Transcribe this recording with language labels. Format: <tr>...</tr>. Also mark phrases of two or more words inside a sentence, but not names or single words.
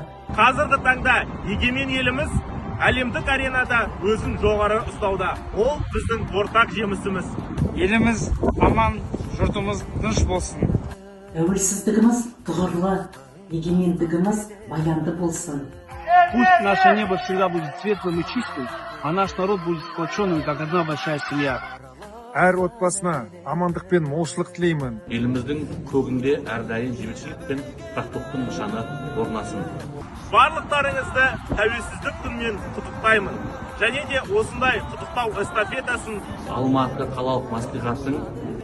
<kk>қазіргі таңда егемен еліміз әлемдік аренада өзін жоғары ұстауда. Ол біздің ортақ жемісіміз. Еліміз аман, жұртымыз тыныш болсын. Тәуелсіздігіміз тұғырлы, егемендігіміз баянды болсын.</kk> <ru>Пусть наше небо всегда будет светлым и чистым, а наш народ будет сплоченным, как одна большая семья.</ru> <kk>Әр отбасына амандық пен молшылық тілеймін. Еліміздің көгінде әрдайым бейбітшілік пен тұрақтылықтың нышаны орнасын. Барлықтарыңызды тәуелсіздік күнімен құттықтаймын. Және де осындай құттықтау эстафетасын Алматы қалалық мәслихаттың</kk>